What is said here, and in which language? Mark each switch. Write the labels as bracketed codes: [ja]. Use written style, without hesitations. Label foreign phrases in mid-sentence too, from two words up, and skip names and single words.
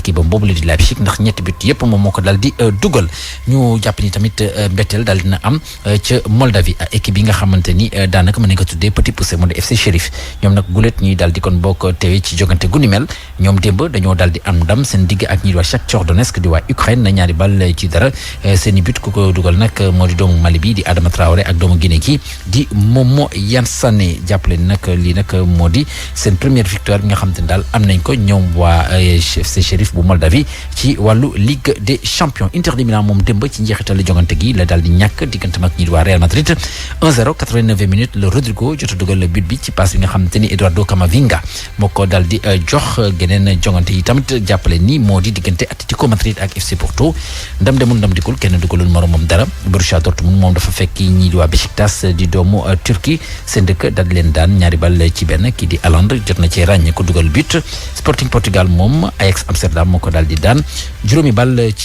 [wo] équipe boobu la di Leipzig ndax ñetti but yëpp moom moo ko daal di dugal ñu jàpp ni tamit mbetteel daal dina am ca Moldavie équipe yi nga xamante ni daanaka mën nañ ko tuddee [fr] petit poussé [wo] moo di FC Sheriff ñoom nag gulet ñuy daal di kon bokk teewee ci jogante gu ni mel ñoom démb dañoo daal di am ndam seen digg ak ñi di waa Shakhtar Donetsk di waa Ukraine na ñaari bal ci dara seen i but ku ko dugal nag moo di doomu Mali bi di Adama Traoré ak doomu Guinée ki di Momo Yansane jàppale ni nag lii nag moo di seen [fr] première victoire [wo] bi nga xamante ni daal am nañ ko ñoom waa FC Sheriff bu Moldavie ci wàllu Ligue des Champions. Inter de Milan moom démb ci njeexital jongante gi la daal di ñàkk diggante ak ñi di waa Real Madrid 1-0 89 minutes le Rodrigo jot a dugal but bi ci passe bi nga xamante ni Eduardo Camavinga moo ko daal di jox geneen jongante yi tamit jàppale ni moo di diggante Atlético Madrid ak FC Porto ndam demul ndam dikul kenn dugalul moromam dara Borussia Dortmund moom dafa fekk ñi di waa Besiktas di doomu Turquie seen dëkk daal di leen daan ñaari bal ci benn kii di Haaland jot na ci ràññee ko dugal but Sporting Portugal moom Ajax Amsterdam moo ko daal di daan juróomi bal ci